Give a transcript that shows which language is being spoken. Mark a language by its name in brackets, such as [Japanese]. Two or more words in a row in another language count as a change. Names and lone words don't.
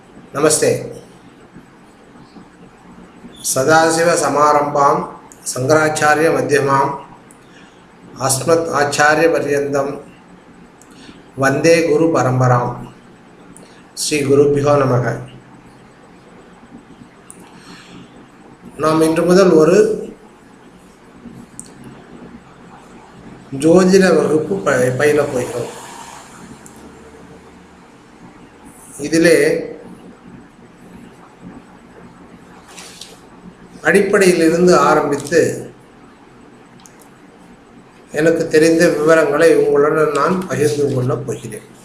[Sanskrit] नमस्ते। सदाशिव समारंभां शंकराचार्य मध्यमाम् अस्मत् आचार्य पर्यन्तं वंदे गुरु परंपरां। श्री गुरुभ्यो नमः। [Tamil] நாம் இன்று முதல் ஒரு ஜோதிட வகுப்பு பயில போகிறோம். இதிலே அடிப்படையிலிருந்து ஆரம்பித்து எனக்கு தெரிந்த விவரங்களை உங்களுடன் நான் பகிர்ந்து கொள்ளப் போகிறேன்.